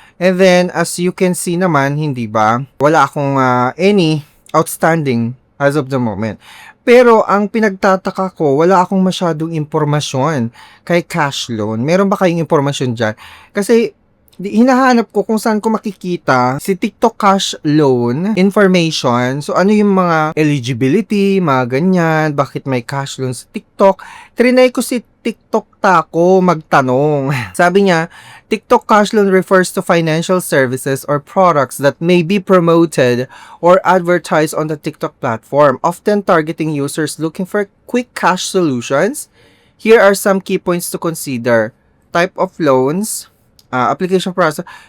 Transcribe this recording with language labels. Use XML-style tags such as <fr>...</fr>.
<en>And then as you can see</en> <tl>naman, hindi ba? Wala akong</tl> <en>any outstanding as of the moment.</en> <tl>Pero ang pinagtataka ko, wala akong masyadong impormasyon kay cash loan. Meron ba kayong impormasyon dyan? Kasi hinahanap ko kung saan ko makikita si TikTok Cash Loan information. So, ano yung mga eligibility, mga ganyan, bakit may cash loan sa TikTok. Trinay ko si TikTok Taco magtanong. Sabi niya,</tl> <en>TikTok Cash Loan refers to financial services or products that may be promoted or advertised on the TikTok platform, often targeting users looking for quick cash solutions. Here are some key points to consider. Type of loans, application process.</en>